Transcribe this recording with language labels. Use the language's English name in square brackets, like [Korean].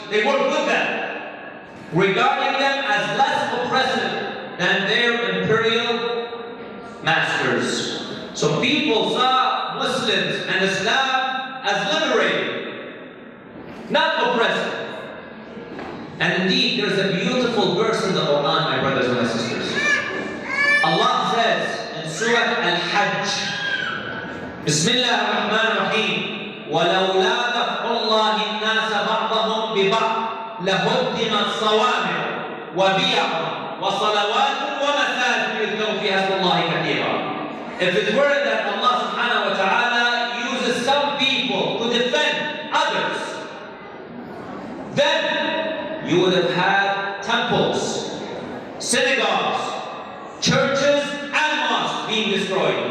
[English] They worked with them, regarding them as less oppressive than their imperial masters. So people saw Muslims and Islam as liberating, not oppressive. And indeed, there's a beautiful verse in the Quran, my brothers and my sisters. Allah says in Surah Al-Hajj, [Arabic] Bismillah ar-Rahman ar-Rahim, وَلَوْلَا دَفْعُ اللَّهِ النَّاسَ بَعْضَهُمْ بِبَعْضٍ لَهُدِّمَتْ صَوَامِعُ وَبِيَعٌ وَصَلَوَاتٌ وَمَسَاجِدُ يُذْكَرُ فِيهَا اسْمُ اللَّهِ كَثِيرًا. [English] If it were that Allah subhanahu wa ta'ala uses some people to defend others, then you would have had temples, synagogues, churches, and mosques being destroyed.